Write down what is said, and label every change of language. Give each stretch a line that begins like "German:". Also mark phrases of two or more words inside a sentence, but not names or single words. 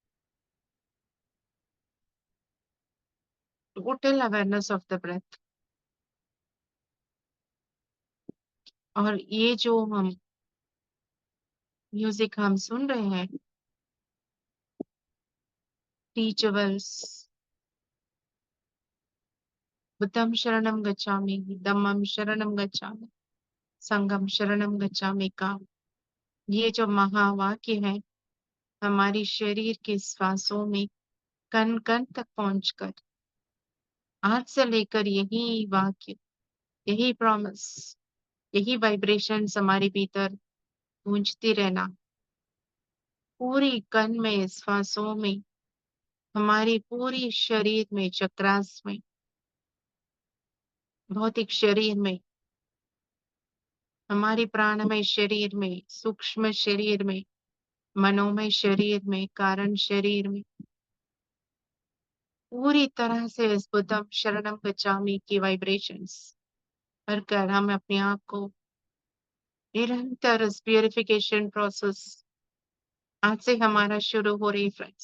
English: Total awareness of the breath.
Hindi: और ये जो हम म्यूजिक हम सुन रहे हैं, टीचर्स बुद्धं
Pali: शरणं गच्छामि, धम्मं शरणं गच्छामि, संघं शरणं गच्छामि
Hindi: का ये जो महावाक्य है हमारी शरीर के श्वासों में कण कण तक पहुंचकर आज से लेकर यही वाक्य, यही प्रॉमिस, यही वाइब्रेशंस हमारे भीतर गूंजती रहना। पूरी कण में, श्वासों में, हमारी पूरी शरीर में, चक्रास में, भौतिक शरीर में, हमारी प्राणमय शरीर में, सूक्ष्म शरीर में, मनोमय शरीर में, कारण शरीर में, पूरी तरह से इस
Pali: बुद्धं शरणं गच्छामि
Hindi: की वाइब्रेशंस भरकर हम अपने आप को निरंतर इस
English: purification process
Hindi: आज से हमारा शुरू हो रही फ्रेंड्स।